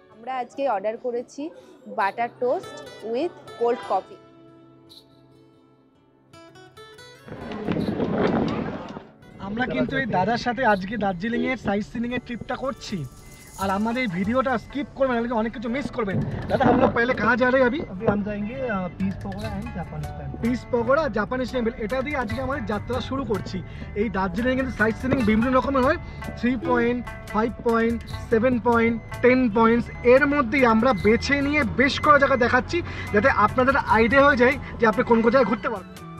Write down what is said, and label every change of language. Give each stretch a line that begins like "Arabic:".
Bangla: আমরা আজকে অর্ডার করেছি butter toast with cold coffee. আমরা কিন্তু এই দাদার সাথে আজকে দার্জিলিংয়ের সাইট সিনিংয়ের ট্রিপটা করছি, আর আমাদের এই ভিডিওটা স্কিপ করবেন, নাহলে অনেক কিছু মিস করবেন।
Hindi: দাদা हम लोग पहले कहाँ जा रहे हैं? अभी हम जाएंगे piece pakora and Japanese temple.
Bangla: Piece pakora Japanese temple, এটা দিয়ে আজকে আমাদের যাত্রা শুরু করছি। এই দার্জিলিংয়ে কিন্তু সাইট সিনিং বিভিন্ন রকমের হয়, 3 পয়েন্ট, 5 পয়েন্ট, 7 পয়েন্ট, 10 পয়েন্টস। এর মধ্যেই আমরা বেছে নিয়ে বেশ কয়েক জায়গা দেখাচ্ছি, যাতে আপনাদের আইডিয়া হয়ে যায় যে আপনি কোন কোন জায়গায় ঘুরতে পারবেন।